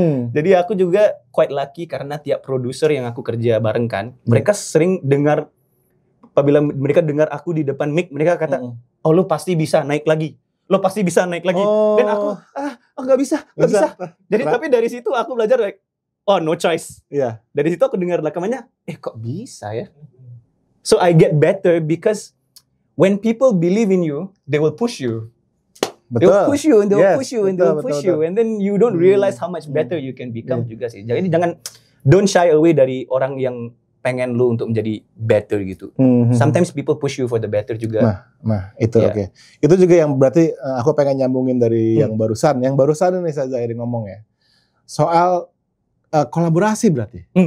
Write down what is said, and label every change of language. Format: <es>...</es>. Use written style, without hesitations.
<id>Jadi aku juga quite lucky karena tiap produser yang aku kerja bareng kan, mereka sering dengar, apabila mereka dengar aku di depan mic, mereka kata, oh lu pasti bisa naik lagi. Lo pasti bisa naik lagi. Dan aku, nggak bisa. Jadi tapi dari situ aku belajar like,</id> <en>oh no choice.</en> <id>Iya. Dari situ aku dengar rekamannya, kok bisa ya?</id> <en>So I get better because when people believe in you, they will push you.</en> <id>Betul.</id> <en>They will push you and they will push you and they will</en> <id>betul,</id> <en>push</en> <id>betul.</id> <en>you, and then you don't realize how much better you can become</en> <id>juga sih. Jadi</id> <en>don't shy away</en> <id>dari orang yang pengen lu untuk menjadi better gitu.</id> <en>Sometimes people push you for the better juga.</en> <id>Nah itu oke. Itu juga yang berarti aku pengen nyambungin dari yang barusan. Yang barusan ini saya Zairi ngomong ya. Soal kolaborasi berarti.</id>